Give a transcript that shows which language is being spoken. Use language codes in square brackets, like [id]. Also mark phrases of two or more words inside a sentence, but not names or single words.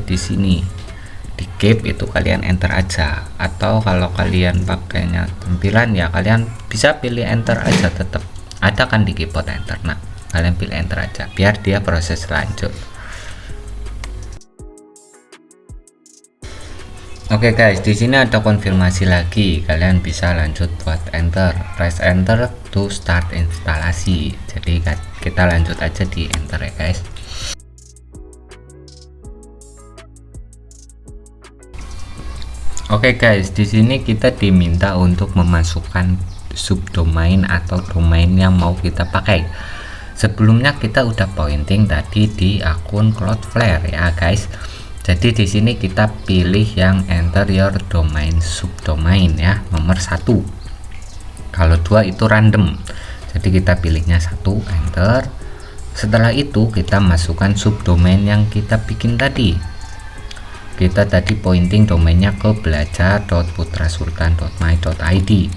[id] Di sini di cap itu kalian enter aja, atau kalau kalian pakainya tampilan ya kalian bisa pilih enter aja, tetap ada kan di keyboard enter. Nah, kalian pilih enter aja biar dia proses lanjut. Oke guys, di sini ada konfirmasi lagi, kalian bisa lanjut buat enter, [en] press enter to start [id] instalasi. Jadi kita lanjut aja di enter ya guys. Oke guys, di sini kita diminta untuk memasukkan subdomain atau domain yang mau kita pakai. Sebelumnya kita udah pointing tadi di akun Cloudflare ya guys. Jadi di sini kita pilih yang [en] enter your domain subdomain [id] ya, nomor 1. Kalau 2 itu random. Jadi kita pilihnya 1, enter. Setelah itu kita masukkan subdomain yang kita bikin tadi. Kita tadi pointing domainnya ke belajar.putrasultan.my.id.